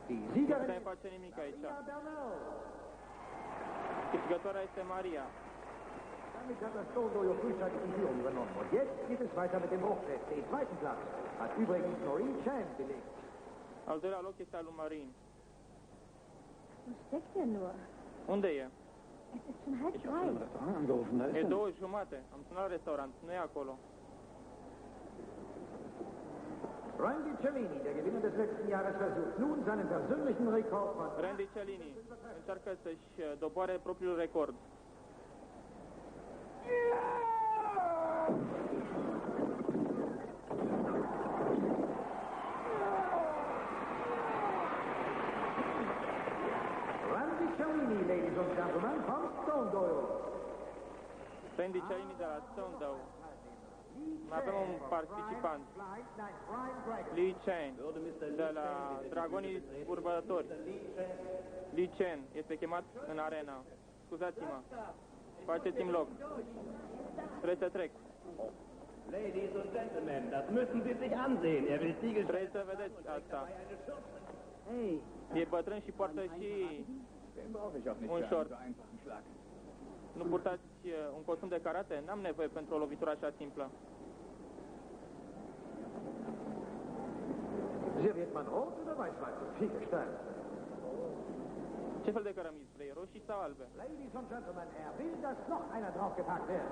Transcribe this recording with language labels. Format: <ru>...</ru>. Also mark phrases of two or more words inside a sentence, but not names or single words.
<ro>Nu putem face nimic aici. Câștigătoarea este Maria.</ro> <de>Damit hat das Stone Dojo frühzeitig die Führung übernommen. Und jetzt geht es weiter mit dem Bruchfest. Den zweiten Platz hat übrigens Maureen Chan belegt.</de> <ro>Al doilea loc este al lui Marin.</ro> <de>Wo steckt er nur?</de> <ro>Unde e?</ro> <de>Es ist schon halb Ich habe drei. im Restaurant angerufen, da ist</de> <ro>E</ro> <de>er.</de> <ro>2:30. Am sunat la restaurant. Nu e acolo.</ro> <de>Randy Cellini, der Gewinner des letzten Jahres, versucht nun seinen persönlichen Rekord von</de> <ro>Randy Cellini încearcă să-și doboare propriul record.</ro> <en>Randy Cellini, ladies and gentlemen, from Stone Dojo.</en> <ro>Randy Cellini de la Stone. Mai avem un participant, Lee Chen, de la Dragonii Urbători. Lee Chen este chemat în arena. Scuzați-mă. Faceți-mi loc. Trebuie să trec.</ro> <en>Ladies and gentlemen,</en> <de>das müssen Sie sich ansehen. Er will Ziegel...</de> <ro>Trebuie să vedeți asta.</ro> <de>Hey,</de> <ro>E bătrân și poartă și</ro> <de>Den brauche ich auch nicht</de> <ro>un</ro> <de>für</de> <ro>short.</ro> <de>einen so einfachen Schlag.</de> <ro>Nu purtați un costum de karate? N-am nevoie pentru o lovitură așa simplă.</ro> <de>Serviert man rot oder weiß-weiß? Ziegelstein.</de> <ro>Ce fel de cărămizi vrei? Roșii sau albe?</ro> <en>Ladies and gentlemen,</en> <de>er will, dass noch einer draufgepackt wird.</de>